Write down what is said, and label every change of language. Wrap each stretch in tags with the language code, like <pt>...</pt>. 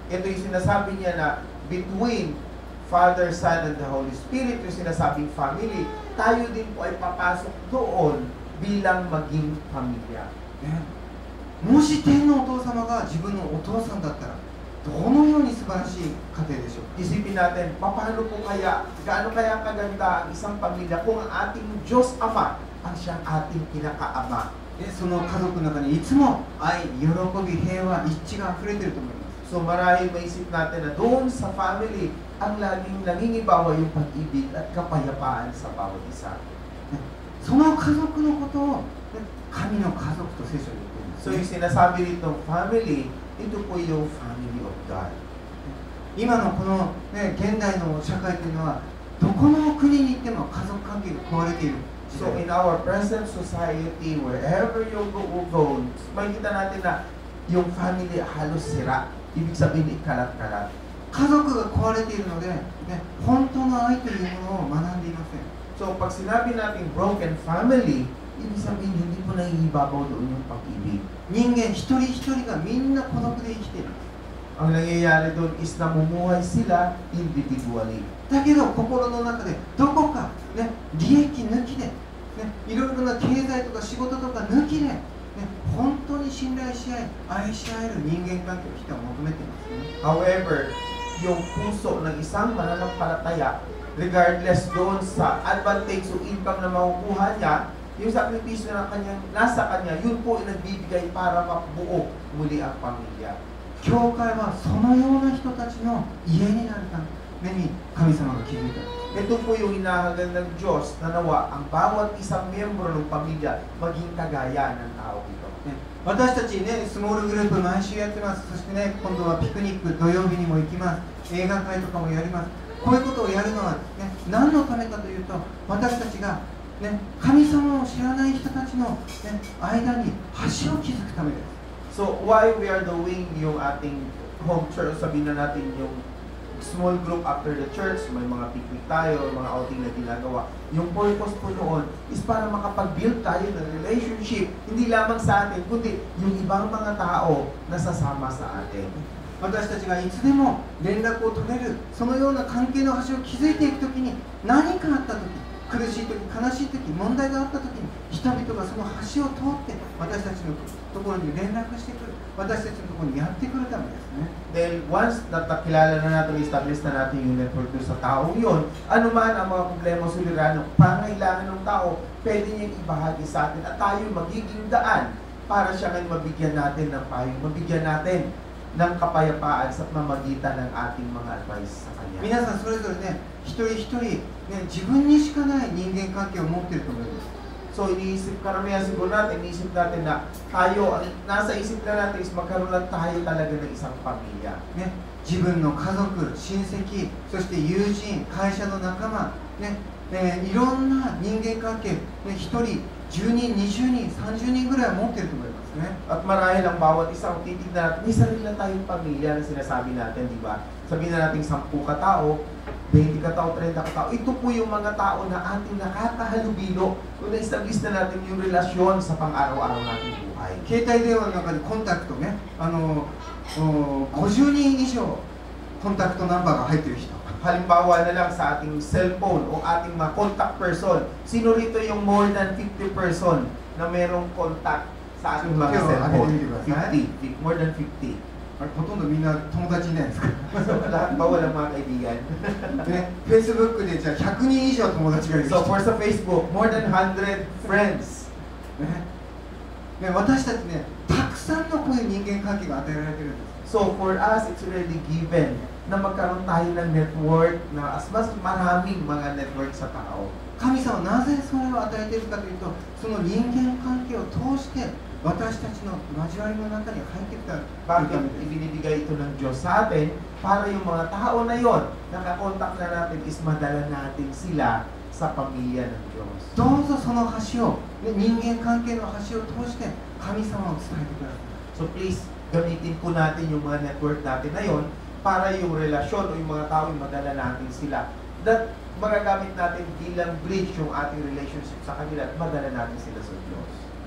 <tl>Then, ito yung sinasabi niya na</tl> <en>between Father, Son, and the Holy Spirit,</en> <tl>yung sinasabing family, tayo din po ay papasok doon bilang maging pamilya.</tl> <ja>ね、もし天のお父様が自分のお父さんだったらどのように素晴らしい家庭でしょうか。</ja> <tl>Isipin natin, paano po kaya, gaano kaya kaganda ang isang pamilya kung ang ating Diyos Ama ang siyang ating pinakaama.</tl> <ja>その家族の中にいつも愛、喜び、平和、一致が溢れていると思います。</ja> <tl>So marahil maisip natin na doon sa family, ang laging nangingibawa yung pag-ibig at kapayapaan sa bawat isa.</tl> <ja>その家族のことを神の家族と聖書で言っているんです、</ja> <tl>So yung sinasabi dito, family, ito po yung family of God.</tl> <ja>今のこの、現代の社会というのはどこの国に行っても家族関係が壊れている時</ja> <en>So</en> <ja>代。</ja> <en>in our present society, wherever you go,</en> <tl>makikita natin na yung family halos sira. Ibig sabihin, ikalat-kalat.</tl> <ja>家族が壊れているので、本当の愛というものを学んでいません。</ja> <tl>So pag sinabi natin</tl> <en>broken family,</en> <tl>ibig sabihin, hindi po nangihibabaw doon yung pag-ibig.</tl> <ja>人間一人一人がみんな孤独で生きている。</ja> <tl>Ang nangyayari doon is namumuhay sila individually.</tl> <ja>だけど心の中でどこか、利益抜きで、いろいろな経済とか仕事とか抜きで、本当に信頼し合い、愛し合える人間関係を人は求めていますね。</ja> <en>However,</en> <tl>yung puso ng isang mananampalataya, regardless doon sa advantage o income na makukuha niya, yung sakripisyo na nasa kanya, yun po ay nagbibigay para mabuo muli ang pamilya.</tl> <ja>教会はそのような人たちの家になるために神様が築いたんです。</ja> <tl>Ito po yung hinahangan ng Diyos na nawa ang bawat isang miyembro ng pamilya maging kagaya ng tao ito.</tl> <ja>私たちね、スモールグループ毎週やってます。そしてね、今度はピクニック土曜日にも行きます。映画会とかもやります。こういうことをやるのは、ね、何のためかというと、私たちが、ね、神様を知らない人たちの、ね、間に橋を築くためです。</ja> <en>So, why we are doing yung ating home church,</en> <tl>sabihin na natin yung</tl> <en>small group after the church, may mga picnic tayo, mga outing na ginagawa.</en> <tl>Yung purpose po noon is para makapag-build tayo ng relationship, hindi lamang sa atin, kundi yung ibang mga tao na sasama sa atin.</tl> <ja>私たちがいつでも連絡を取れる、そのような関係の橋を築いていくときに、何かあったとき、苦しいとき、悲しいとき、問題があったときに、人々がその橋を通って私たちのところに連絡してくる、私たちのところにやってくるためですね。</ja> <tl>Then once nakilala na natin, establish na natin yung network doon sa taong yun, ano man ang mga problema o suliranon, pangailangan ng tao, pwede niyang ibahagi sa atin at tayo magiging daan para siya ngayon mabigyan natin ng payo, mabigyan natin ng kapayapaan sa pamamagitan ng ating mga advice sa kanya.</tl> <ja>皆さんそれぞれね、一人一人、ね、自分にしかない人間関係を持っていると思います。</ja> <tl>So iniisip, karamihan siguro natin, iniisip natin na tayo, nasa isip na natin is magkaroon lang tayo talaga ng isang pamilya.</tl> <ja>ね、自分の家族、親戚、そして友人、会社の仲間、ね、いろんな人間関係、ね、1人、10人、20人、30人ぐらいは持っていると思いますね。</ja> <tl>At marahil ang bawat isang titignan natin, may sarili lang tayong pamilya na sinasabi natin, di ba? Sabihin na natin 10 katao, 20 katao, 30 katao. Ito po yung mga tao na ating nakakahalubilo kung na-establish na natin yung relasyon sa pang-araw-araw nating buhay.</tl> <ja>携帯電話の中にコンタクトね、50人以上コンタクトナンバーが入っている人。</ja> <tl>Halimbawa na lang sa ating cellphone o ating mga contact person. Sino rito yung</tl> <en>more than 50 person</en> <tl>na merong contact sa ating mga cellphone?</tl> <en>50, more than 50.</en> <ja>あれほとんどみんな友達いないですか</ja> <tl>So, lahat ba walang mga kaibigan?</tl> <ja>ね、Facebook でじゃあ100人以上友達がいる人。</ja> <en>So, for sa Facebook, more than 100 friends.</en> <ja>ね、私たちね、たくさんのこういう人間関係が与えられてるんです。</ja> <en>So, for us, it's really given</en> <tl>na magkaroon tayo ng network na mas maraming mga network sa tao.</tl> <ja>神様はなぜそれを与えているかというと、その人間関係を通して私たちの交わりの中に入ってきた。</ja> <tl>Bakit ibinibigay ito ng Diyos sa atin? Para yung mga tao na yon, nakakontak na natin is madala natin sila sa pamilya ng Diyos.</tl> <ja>どうぞその橋を、ね、人間関係の橋を通して神様を伝えてください。</ja> <tl>So please, gamitin po natin yung mga network natin na yon para yung relasyon o yung mga tao yung madala natin sila. That magagamit natin bilang bridge yung ating relationship sa kanila at madala natin sila sa Diyos.</tl>